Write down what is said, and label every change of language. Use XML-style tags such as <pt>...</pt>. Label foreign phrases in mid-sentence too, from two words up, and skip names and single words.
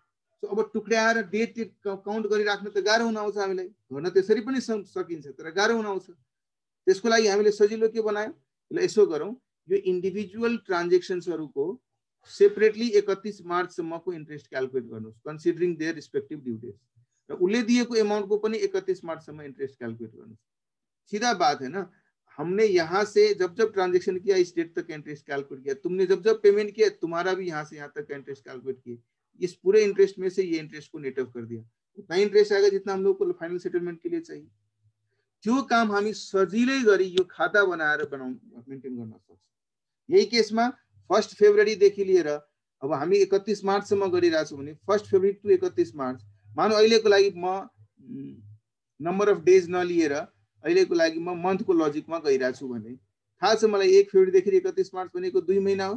<ne>सो अब टुक्राएर</ne> <en>date count</en> <ne>गरिराख्न त गाह्रो हुन आउँछ, हामीलाई गर्न त्यसरी पनि सकिन्छ तर गाह्रो हुन आउँछ। त्यसको लागि हामीले सजिलो के बनायौँ? ल यसो गरौँ, यो</ne> <en>individual transactions</en> <ne>सेपरेटली 31 मार्चसम्मको</ne> <en>interest calculate</en> <ne>गर्नुहोस्</ne> <en>considering their respective due dates,</en> <ne>र उसले दिएको एमाउन्टको पनि 31 मार्चसम्म</ne> <en>interest calculate</en> <ne>गर्नुहोस्।</ne> <hi>सीधा बात है ना, हमने यहाँ से जब जब ट्रांजेक्शन किया इस डेट तक</hi> <en>interest calculate</en> <hi>किया, तुमने जब जब पेमेंट किया तुम्हारा भी यहाँ से यहाँ तक</hi> <en>interest calculate</en> <hi>किया, इस पूरे इंटरेस्ट में से ये इंटरेस्ट को</hi> <en>net off</en> <hi>कर दिया, उतना इंटरेस्ट आएगा जितना हम लोग को</hi> <en>final settlement</en> <hi>के लिए चाहिए।</hi> <ne>त्यो काम हामी सजिलै गरी यो खाता बनाएर मेन्टेन गर्न सक्छौँ। यही केसमा 1 फेब्रुअरी देखि लिएर अब हामी 31 मार्चसम्म गरिरहेछौँ भने 1 फेब्रुअरी टु 31 मार्च, मानौ अहिलेको लागि म</ne> <en>number of days</en> <ne>नलिएर अहिलेको लागि म मन्थको लजिकमा गइरहेछु भने थाहा छ मलाई 1 फेब्रुअरी देखि 31 मार्च भनेको 2 महिना हो।</ne>